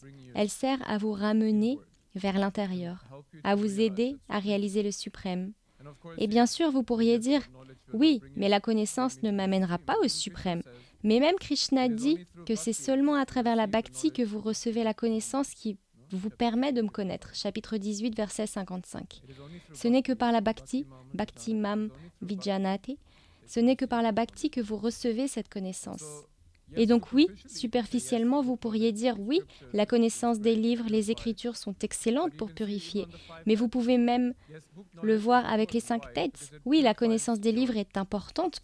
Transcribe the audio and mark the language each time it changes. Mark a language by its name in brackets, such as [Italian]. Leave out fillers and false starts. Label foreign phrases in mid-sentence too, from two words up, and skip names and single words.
[French] Elle sert à vous ramener vers l'intérieur, à vous aider à réaliser le suprême. Et bien sûr, vous pourriez dire, oui, mais la connaissance ne m'amènera pas au suprême. Mais même Krishna dit que c'est seulement à travers la bhakti que vous recevez la connaissance qui vous permet de me connaître. Chapitre 18, verset 55. Ce n'est que par la bhakti, [Sanskrit] bhakti mam vijanate, [French] ce n'est que par la bhakti que vous recevez cette connaissance. Et donc oui, superficiellement, vous pourriez dire oui, la connaissance des livres, les écritures sont excellentes pour purifier. Mais vous pouvez même le voir avec les 5 têtes. Oui, la connaissance des livres est importante.